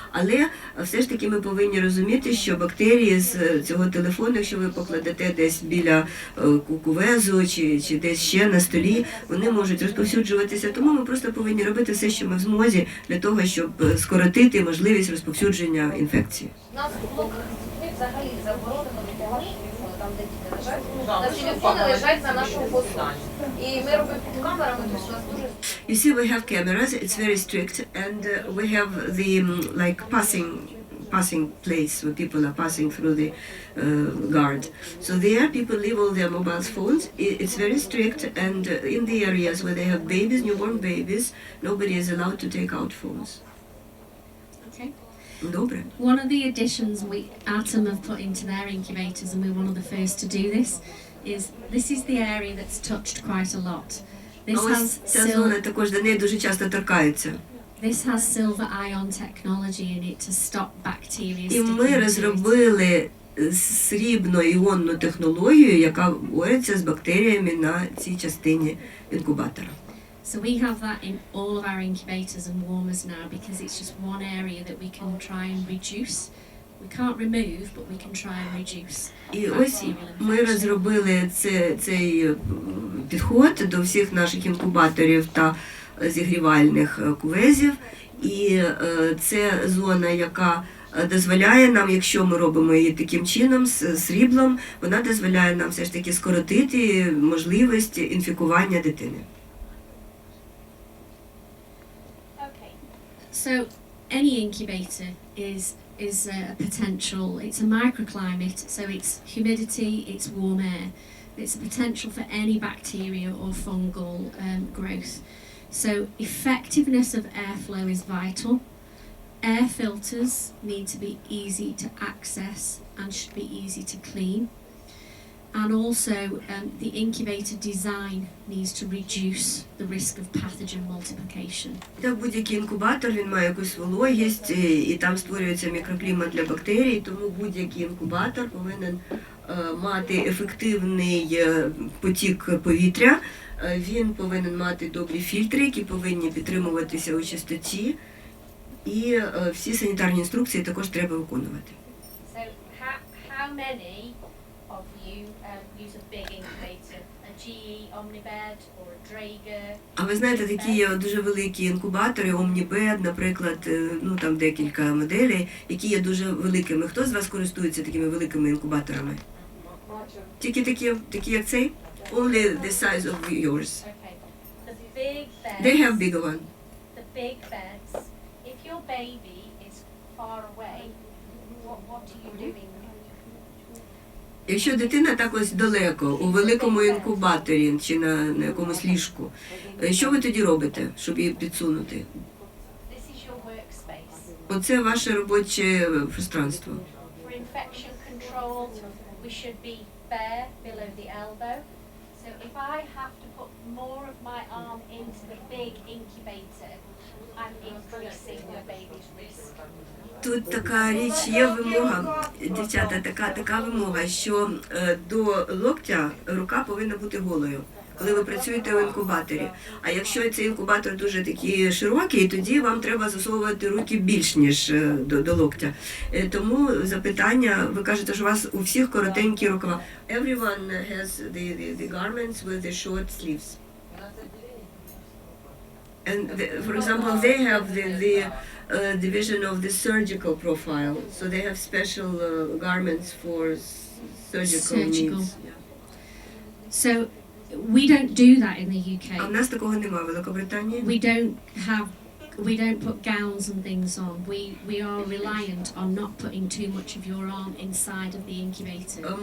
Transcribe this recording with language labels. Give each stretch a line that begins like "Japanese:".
Ukrainian: Але все ж таки ми повинні розуміти, що бактерії з цього телефону, якщо ви покладете десь біля кувезу чи десь ще на столі, вони можуть розповсюджуватися. Тому ми просто повинні робити все, що ми в змозі, для того, щоб скоротити можливість розповсюдження інфекції. У нас в блоках взагалі заборонено відбувати телефони, там де діти лежать. На телефони лежать на нашому посту. І ми робимо під камерами, тобто у нас дуже...
English: You see, we have cameras. It's very strict, and we have the like passing place where people are passing through the guard. So there, people leave all their mobile phones. It's very strict, and in the areas where they have babies, newborn babies, nobody is allowed to take out phones. Okay.
Ukrainian: Добре.
English: One of the additions Atom have put into their incubators, and we're one of the first to do this is the area that's touched quite a lot.
Ukrainian: А ось ця зона також до неї дуже часто торкаються.
English: This has silver ion technology in it to stop bacteria
Ukrainian: І
English: sticking
Ukrainian: ми
English: to it.
Ukrainian: розробили срібно-іонну технологію, яка бореться з бактеріями на цій частині інкубатора.
English: So we have that in all of our incubators and warmers now because it's just one area that we can try and reduce. We can't remove, but we can try and reduce.
Ukrainian: І ось ми розробили цей підход до всіх наших інкубаторів та зігрівальних кувезів. І це зона, яка дозволяє нам, якщо ми робимо її таким чином, з сріблом, вона дозволяє нам все ж таки скоротити можливість інфікування дитини.
English: Okay. So any incubator is a potential. It's a microclimate, so it's humidity, it's warm air. It's a potential for any bacteria or fungal growth. So effectiveness of airflow is vital. Air filters need to be easy to access and should be easy to clean. And also the incubator design needs to reduce the risk of pathogen multiplication.
Ukrainian: Та будь-який інкубатор, він має якусь вологість, і там створюється мікроклімат для бактерій, тому будь-який інкубатор повинен мати ефективний потік повітря, він повинен мати добрі фільтри, які повинні підтримуватися у чистоті, і всі санітарні інструкції також треба виконувати.
English: So how many of you use a big incubator, a GE Omnibed or a Draeger?
Ukrainian: А ви знаєте, такі є дуже великі інкубатори, Omnibed, наприклад, ну там декілька моделей, які є дуже великими. Хто з вас користується такими великими інкубаторами? Тільки такі як цей?
English: Only the size of yours. Okay. The big beds. They have bigger one. The big beds. If your baby is far away, what are you doing?
Ukrainian: Якщо дитина так ось далеко, у великому інкубаторі чи на якомусь ліжку, що ви тоді робите, щоб її підсунути?
English: This is your workspace.
Ukrainian: Оце ваше робоче пространство.
English: For infection control control, we should be bare below the elbow. So if I have to put more of my arm into the big incubator, I'm increasing the baby's risk.
Ukrainian: Тут така річ, є вимога, дівчата, така вимога, що до локтя рука повинна бути голою, коли ви працюєте в інкубаторі. А якщо цей інкубатор дуже такий широкий, тоді вам треба засовувати руки більш, ніж до локтя. Тому запитання, ви кажете, що у вас у всіх коротенькі рукава.
English: Everyone has the garments with the short sleeves. And for example, they have the division of the surgical profile, so they have special garments for surgical needs. So we don't do that in the UK.
Ukrainian: А в нас такого немає в Великобританії.
English: We don't put gowns and things on. We are reliant on not putting too much of your arm inside of the incubator.